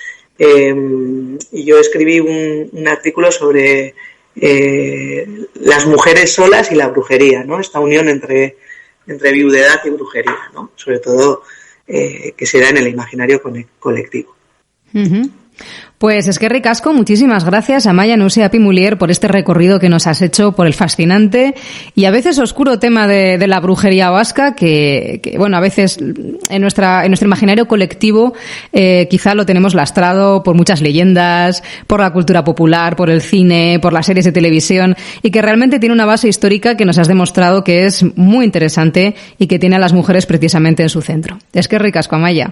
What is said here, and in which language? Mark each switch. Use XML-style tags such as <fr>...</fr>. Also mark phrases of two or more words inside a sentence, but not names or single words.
<es>Y yo escribí un artículo sobre las mujeres solas y la brujería, ¿no? Esta unión entre viudedad y brujería, ¿no? Sobre todo que se da en el imaginario colectivo.</es> <eu>Pues eskerrik asko,</eu> <es>muchísimas gracias Amaia Nusse Apimulier por este recorrido que nos has hecho por el fascinante y a veces oscuro tema de la brujería vasca que bueno, a veces en nuestro imaginario colectivo quizá lo tenemos lastrado por muchas leyendas, por la cultura popular, por el cine, por las series de televisión y que realmente tiene una base histórica que nos has demostrado que es muy interesante y que tiene a las mujeres precisamente en su centro.</es> <eu>Eskerrik asko, Amaia.</eu>